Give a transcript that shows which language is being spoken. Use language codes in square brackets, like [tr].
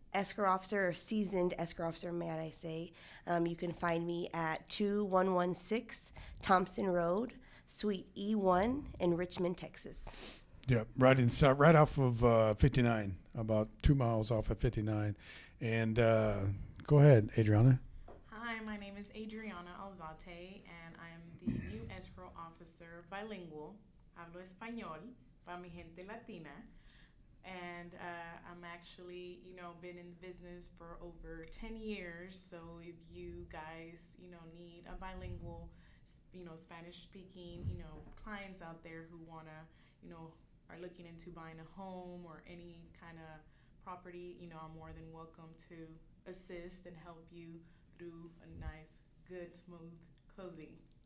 [en] escrow officer, or seasoned escrow officer, may I say. You can find me at 2116 Thompson Road, Suite E1 in Richmond, Texas. Yeah, right off of 59, about 2 miles off of 59. And go ahead, Adriana. Hi, my name is Adriana Alzate, and I am the new escrow officer bilingual. [es] Hablo español para mi gente latina. [en] And I'm actually, been in the business for over 10 years. So if you guys, need a bilingual, Spanish speaking, clients out there who want to, are looking into buying a home or any kind of property, I'm more than welcome to assist and help you through a nice, good, smooth closing.